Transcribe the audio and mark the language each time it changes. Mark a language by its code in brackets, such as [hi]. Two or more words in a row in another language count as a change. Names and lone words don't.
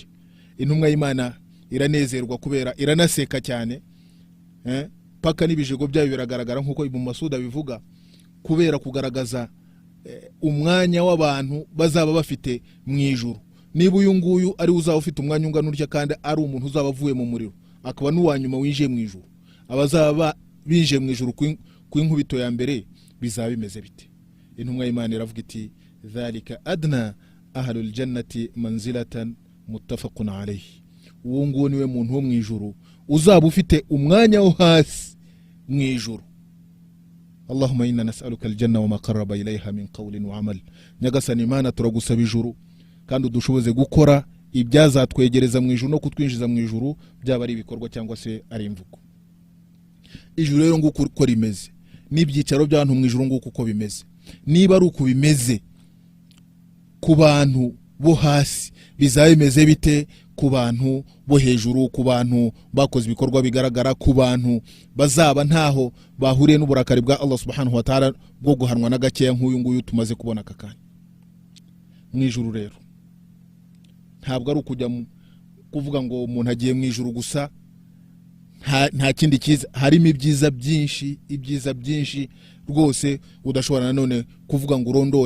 [rw] Intumwa y'Imana iranezerwa kubera iranaseka cyane, paka n'ibijigo byayo biragaragara nkuko Ibn Mas'ud bivuga, kubera kugaragaza umwanya w'abantu bazaba bafite mu ijuru. Niba uyu nguyu ari uzaba ufite umwanya ungana urya kandi ari umuntu uzaba avuye mu muriro, akaba n'uwanyuma winjiye mu ijuru, abazaba binjiye mu ijuru ku inkubito ya mbere bizaba bimeze bite? Intumwa y'Imana iravuga iti [ar] ذلك أدنى أهل الجنة منزلة متفق عليه. [rw] Uwo nguwo niwe muntu wo mu ijuru uzaba ufite umwanya wo hasi mu ijuru. [ar] اللهم إنا نسألك الجنة وما قرب إليها من قول وعمل. [rw] Nyagasani Imana turagusaba ijuru kandi udushoboze gukora ibyazatwegereza mu ijuru no kutwinjiza mu ijuru, byaba ari ibikorwa cyangwa se ari imvugo. Ijuru rero nguko uko rimeze, n'ibyicaro by'abantu mu ijuru nguko uko bimeze. Niba ari uko bimeze ku bantu bo hasi, bizaba bimeze bite ku bantu bo hejuru, ku bantu bakoze ibikorwa bigaragara, ku bantu bazaba ntaho bahuriye n'uburakari bwa [ar] الله سبحانه وتعالى [rw] bwo guhanwa n'agakeya nk'uyu nguyu tumaze kubona kakanya mu ijuru. Rero ntabwo ari ukujya kuvuga ngo umuntu agiye mu ijuru gusa nta kindi cyiza. Harimo ibyiza byinshi rwose udashobora nanone kuvuga ngo urondore.